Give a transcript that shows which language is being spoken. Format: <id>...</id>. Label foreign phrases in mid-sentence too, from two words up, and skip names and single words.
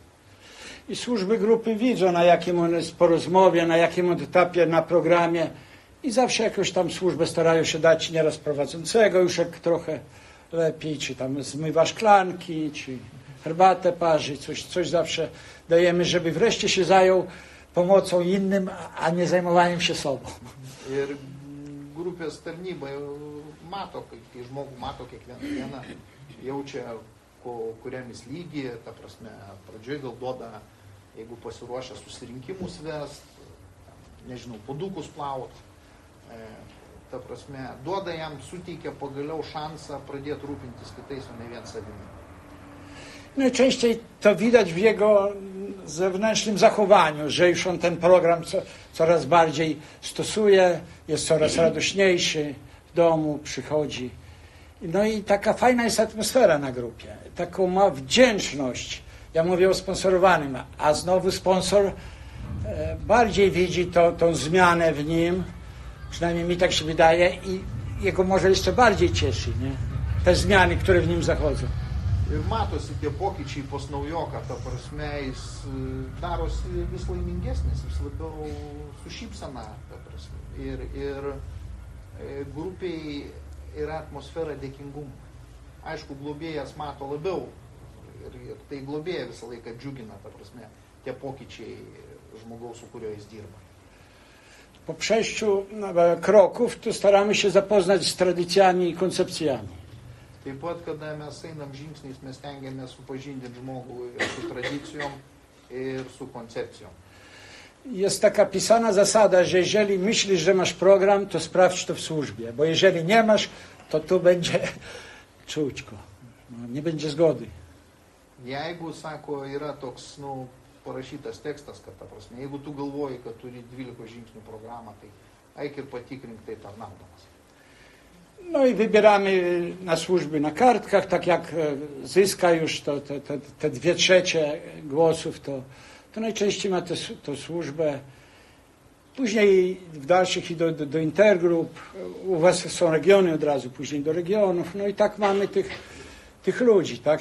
<pl>I służby grupy widzą, na jakim on jest po rozmowie, na jakim on etapie na programie i zawsze jakoś tam służbę starają się dać nieraz prowadzącego, już jak trochę lepiej, czy tam zmywa szklanki, czy herbatę parzy, coś zawsze dajemy, żeby wreszcie się zajął pomocą innym, a nie zajmowaniem się sobą.</pl> <lt>Ir grupės tarnyba mato, kai žmogų mato kiekvieną dieną, jaučia, kuriam jis lygi, ta prasme, pradžioj gal duoda, jeigu pasiruošia susirinkimus vest, nežinau, puodukus plaut, ta prasme, duoda jam, suteikia pagaliau šansą pradėti rūpintis kitais, o ne vien savimi.</lt> <pl>Najczęściej to widać w jego zewnętrznym zachowaniu, że już on ten program coraz bardziej stosuje, jest coraz radośniejszy w domu, przychodzi. No i taka fajna jest atmosfera na grupie. Taką ma wdzięczność. Ja mówię o sponsorowanym, a znowu sponsor bardziej widzi tą zmianę w nim, przynajmniej mi tak się wydaje, i jego może jeszcze bardziej cieszy, nie? Te zmiany, które w nim zachodzą.</pl> <lt>Ir matosi tie pokyčiai pas naujoką, ta prasme, jis darosi vis laimingesnis, vis labiau su šypsena, ta prasme. Ir grupiai yra atmosfera dėkingumo. Aišku, globėjas mato labiau ir tai globėja visą laiką džiugina, ta prasme, tie pokyčiai žmogaus, su kuriuo jis dirba.</lt> <pl>Po przejściu kroków to staramy się zapoznać z tradycjami i koncepcjami.</pl> <lt>Taip pat, kada mes einam žingsniais, mes tengiamės supažindinti žmogų ir su tradicijom, ir su koncepcijom.</lt> <pl>jest taka pisana zasada, że jeżeli myślisz, że masz program, to sprawdź to w służbie, bo jeżeli nie masz, to tu będzie czućko, no, nie będzie zgody.</pl> <lt>Jeigu, sako, yra toks, parašytas tekstas, kad, ta prasme, jeigu tu galvoji, kad turi 12 žingsnių programą, tai eik ir patikrink tai tarnaudamas.</lt> <pl>No i wybieramy na służby na kartkach, tak jak zyska już te 2/3 głosów, to najczęściej ma tę służbę. Później w dalszych i do intergrup, u was są regiony od razu, później do regionów, no i tak mamy tych ludzi, tak?</pl>